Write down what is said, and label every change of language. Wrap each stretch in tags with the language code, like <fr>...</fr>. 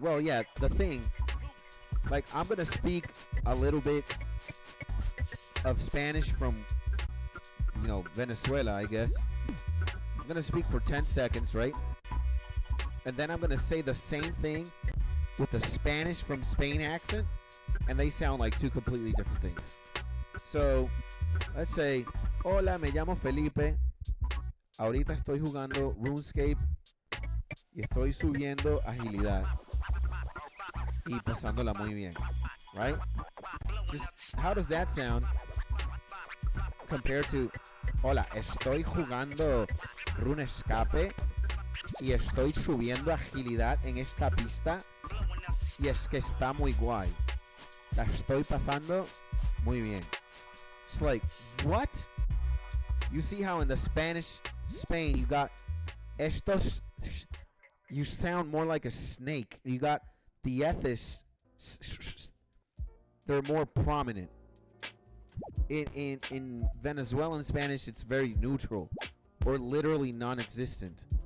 <en>Well, yeah, the thing, like, I'm going to speak a little bit of Spanish from, you know, Venezuela, I guess. I'm going to speak for 10 seconds, right? And then I'm going to say the same thing with the Spanish from Spain accent, and they sound like two completely different things. So, let's say,</en> <es>hola, me llamo Felipe. Ahorita estoy jugando RUNESCAPE y estoy subiendo agilidad y pasándola muy bien, right?</es> <en>Just how does that sound compared to,</en> <es>hola, estoy jugando RUNESCAPE y estoy subiendo agilidad en esta pista y es que está muy guay. La estoy pasando muy bien.</es> <en>It's like, what? You see how in the Spanish Spain you got estos, you sound more like a snake. You got the ethis, they're more prominent. In Venezuelan Spanish, it's very neutral or literally non-existent.</en>